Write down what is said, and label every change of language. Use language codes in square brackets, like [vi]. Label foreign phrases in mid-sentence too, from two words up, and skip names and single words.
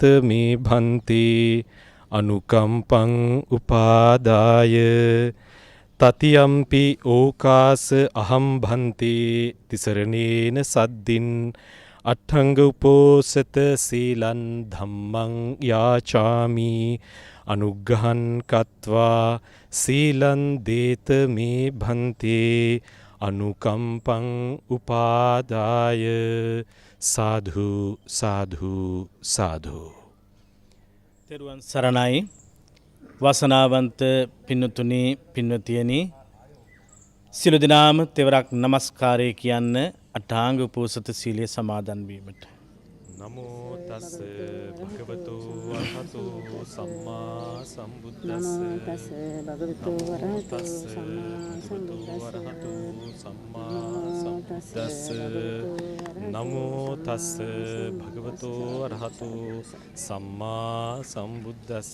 [pi] මේ භන්තේ අනුකම්පං උපාදාය තතියම්පි ඕකාස අහම් භන්තේ තිසරණේන සද්දින් අට්ඨංග උපෝසත සීලං ධම්මං යාචාමි අනුග්ඝං කତ୍වා සීලං දේත මේ භන්තේ අනුකම්පං උපාදාය සාධු සාධු සාධු. [si] තෙරුවන් සරණයි. වාසනාවන්ත පින්නතුනි පින්නතියනි, සියලු දෙනාම තෙවරක් নমස්කාරය කියන්න අටාංග උපෝසත සීලය සමාදන් වීමට. [pi] නමෝ තස් භගවතු වරහතු සම්මා සම්බුද්දස්ස. නමෝ තස් භගවතු වරහතු සම්මා සම්බුද්දස්ස.